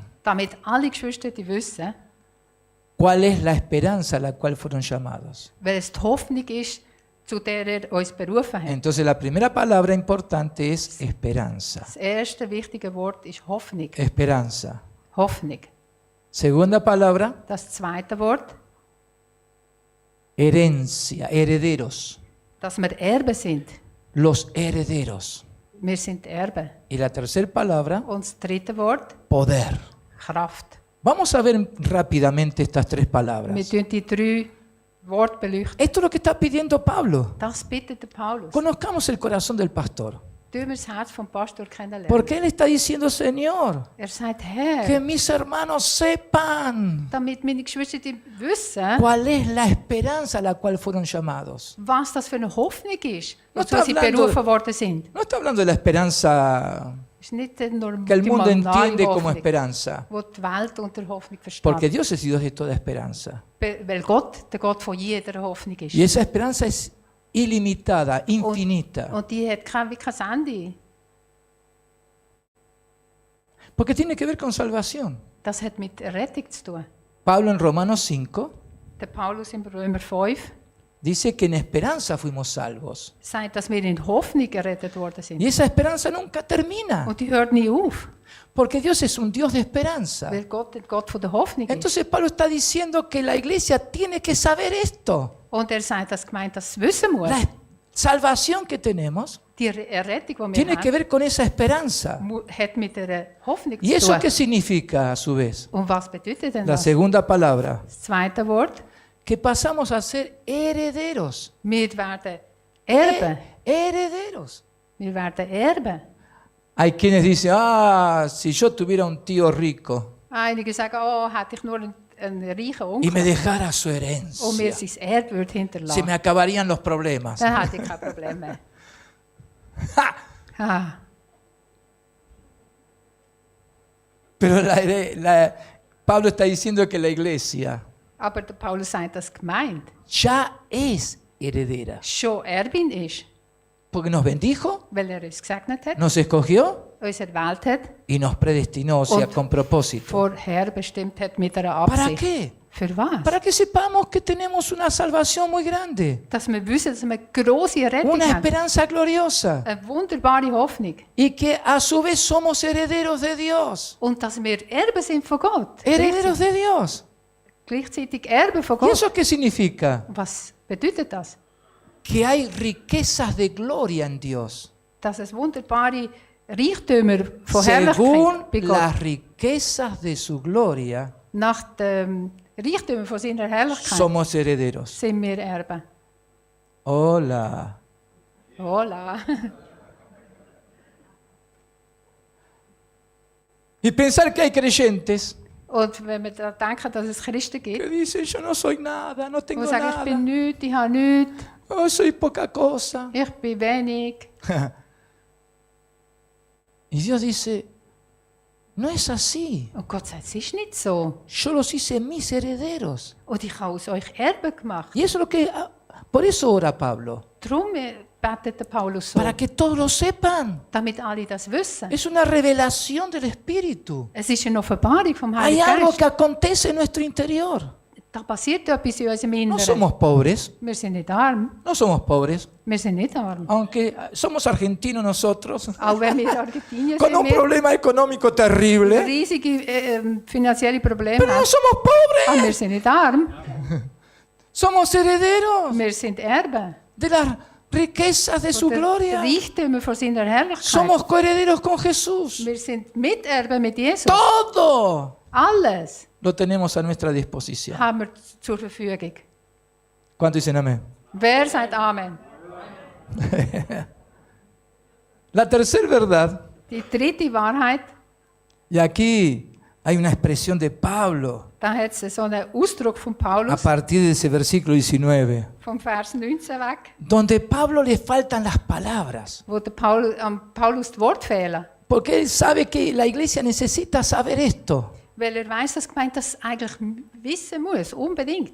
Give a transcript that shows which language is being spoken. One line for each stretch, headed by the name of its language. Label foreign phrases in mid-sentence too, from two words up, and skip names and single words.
German: damit alle Geschwister die wissen,
Spanish: cuál es la esperanza a la cual fueron llamados.
German: weil es die Hoffnung ist, zu der er uns berufen hat.
Spanish: Entonces la primera palabra importante es esperanza.
German: Das erste wichtige Wort ist Hoffnung.
Spanish: Esperanza.
German: Hoffnung.
Spanish: Segunda palabra,
German: Das zweite Wort,
Spanish: herencia, herederos.
German: dass wir Erben sind.
Spanish: Los herederos.
German: Wir sind Erben.
Spanish: Y la tercera palabra,
German: Und das dritte Wort,
Spanish: poder.
German: Kraft.
Spanish: Vamos a ver rápidamente estas tres
German: Wir
Spanish: palabras.
German: tun die 3 Wort beleuchten.
Spanish: Esto es lo que está pidiendo Pablo.
German: Das bittet der Paulus.
Spanish: Conozcamos el corazón del pastor.
German: Tun wir das Herz vom Pastor kennenlernen.
Spanish: Porque él está diciendo, Señor,
German: Sagt,
Spanish: que
German: Herr,
Spanish: mis hermanos sepan
German: damit meine Geschwister wissen,
Spanish: cuál es la esperanza a la cual fueron llamados.
German: was das für eine Hoffnung ist,
Spanish: No
German: wozu
Spanish: está
German: sie
Spanish: hablando-
German: berufen worden sind.
Spanish: No está hablando de la esperanza
German: Es ist nicht nur
Spanish: que el
German: die
Spanish: mundo
German: normale
Spanish: entiende como
German: Hoffnung,
Spanish: esperanza.
German: wo die Welt unter Hoffnung versteht.
Spanish: Porque Dios es Dios de toda esperanza.
German: Weil Gott der Gott von jeder Hoffnung ist.
Spanish: Y esa esperanza es ilimitada, infinita.
German: Und die hat wie kein Ende.
Spanish: Porque tiene que ver con salvación.
German: Das hat mit Rettung zu tun.
Spanish: Pablo en Romanos 5
German: Der Paulus im Römer 5
Spanish: dice que en esperanza fuimos salvos.
German: sagt, dass wir in Hoffnung gerettet worden sind.
Spanish: Y esa esperanza nunca termina.
German: Und die hört nie auf,
Spanish: Porque Dios es un Dios de esperanza.
German: weil Gott der Gott von der Hoffnung ist.
Spanish: Entonces Pablo está diciendo que la iglesia tiene que saber esto.
German: Und sagt, dass die Gemeinde das wissen muss.
Spanish: La salvación que tenemos
German: Die Errettung, die wir
Spanish: tiene que
German: haben,
Spanish: ver con esa esperanza.
German: hat mit der Hoffnung
Spanish: ¿Y
German: zu
Spanish: eso
German: tun.
Spanish: qué significa a su vez?
German: Und was bedeutet denn
Spanish: La
German: das?
Spanish: segunda palabra,
German: Das zweite Wort,
Spanish: que pasamos a ser herederos.
German: wir werden Erben.
Spanish: Herederos.
German: Wir werden Erben.
Spanish: Hay quienes dicen, si yo tuviera un tío rico
German: Einige sagen, oh, hätte ich nur einen reichen
Spanish: y me
German: Onkel
Spanish: dejara su
German: und mir
Spanish: herencia,
German: sein Erbe würde
Spanish: se
German: hinterlassen,
Spanish: me acabarían los problemas.
German: dann hätte ich kein Problem mehr. ¡Ja! Ah.
Spanish: Pero Pablo está diciendo que la iglesia
German: Aber der Paulus sagt, dass die Gemeinde
Spanish: ya es heredera.
German: schon Erbin ist,
Spanish: Porque nos bendijo,
German: weil uns gesegnet hat,
Spanish: nos escogió
German: uns erwählt hat,
Spanish: y nos predestinó, o sea,
German: Und
Spanish: con propósito.
German: vorher bestimmt hat mit einer
Spanish: ¿Para
German: Absicht.
Spanish: qué?
German: Für was?
Spanish: Para que sepamos que tenemos una salvación muy grande,
German: Dass wir wissen, dass wir eine grosse Rettung
Spanish: una
German: haben.
Spanish: esperanza gloriosa,
German: Eine wunderbare Hoffnung.
Spanish: y que a su vez somos herederos de Dios.
German: Und dass wir Erben sind von Gott.
Spanish: Herederos de Dios.
German: Gleichzeitig Erben von
Spanish: ¿Y
German: Gott.
Spanish: eso qué significa?
German: Was bedeutet das?
Spanish: Que hay riquezas de gloria en Dios,
German: Dass es wunderbare Reichtümer von
Spanish: según
German: Herrlichkeit bei
Spanish: las
German: Gott.
Spanish: riquezas de su gloria,
German: Nach dem Reichtümer von seiner Herrlichkeit
Spanish: somos herederos.
German: sind wir Erben.
Spanish: Hola. Hola. Y pensar que hay creyentes
German: Und wenn wir da denken, dass es Christen
Spanish: que
German: gibt,
Spanish: dicen, yo no soy nada, no
German: die
Spanish: tengo
German: sagen, ich bin
Spanish: nada,
German: nichts, ich habe nichts,
Spanish: oh, soy poca cosa.
German: ich bin wenig.
Spanish: Y Dios dice, no es así.
German: Und Gott sagt, es ist nicht so.
Spanish: Yo los hice mis herederos.
German: Und ich habe aus euch Erben gemacht.
Spanish: Y eso es lo que, por eso ora Pablo,
German: Darum betet der Paulus so,
Spanish: para que todos lo sepan.
German: damit alle das wissen.
Spanish: Es una revelación del Espíritu.
German: Es ist eine Offenbarung vom
Spanish: Hay
German: Heiligen
Spanish: algo
German: Geist.
Spanish: que acontece en nuestro interior.
German: Da passiert etwas in unserem
Spanish: No
German: Inneren.
Spanish: somos pobres,
German: Wir sind nicht arm.
Spanish: no somos pobres,
German: Wir sind nicht arm.
Spanish: aunque somos argentinos nosotros,
German: Auch wenn wir Argentinier
Spanish: con
German: sind,
Spanish: un
German: wir
Spanish: problema económico terrible,
German: riesige finanzielle Probleme
Spanish: pero no
German: haben.
Spanish: somos
German: Aber wir
Spanish: pobres,
German: sind nicht arm.
Spanish: somos herederos
German: Wir sind Erben.
Spanish: de las riquezas de su
German: Von der
Spanish: gloria.
German: Reichtümer von seiner Herrlichkeit.
Spanish: Somos coherederos con Jesús.
German: Wir sind Miterben mit Jesus.
Spanish: Todo
German: Alles
Spanish: lo tenemos a nuestra disposición.
German: haben wir zur Verfügung.
Spanish: ¿Cuánto dicen amén?
German: Wer sagt Amen?
Spanish: La tercera verdad,
German: Die dritte Wahrheit,
Spanish: y aquí hay una expresión de Pablo
German: da hat es so einen Ausdruck von
Spanish: a
German: Paulus,
Spanish: partir de ese versículo 19,
German: vom Vers 19 weg,
Spanish: donde Pablo le faltan las palabras,
German: wo der am Paulus die Worte fehlen.
Spanish: porque él sabe que la iglesia necesita saber esto,
German: Weil weiss, dass die Gemeinde das eigentlich wissen muss, unbedingt.